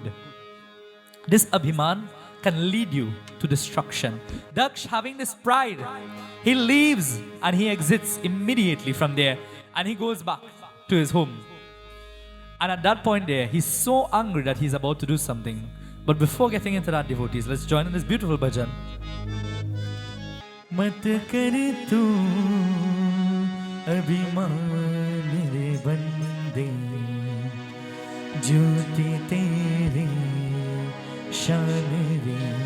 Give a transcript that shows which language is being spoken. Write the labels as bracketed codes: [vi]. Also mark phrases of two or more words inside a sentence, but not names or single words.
[en] This abhiman can lead you to destruction. Daksh, having this pride, he leaves and he exits immediately from there and he goes back to his home. And at that point there, he's so angry that he's about to do something. But before getting into that, devotees, let's join in this beautiful bhajan. [hi] मत कर तू अभिमान मेरे बंदे, ज्योति तेरे शान रे.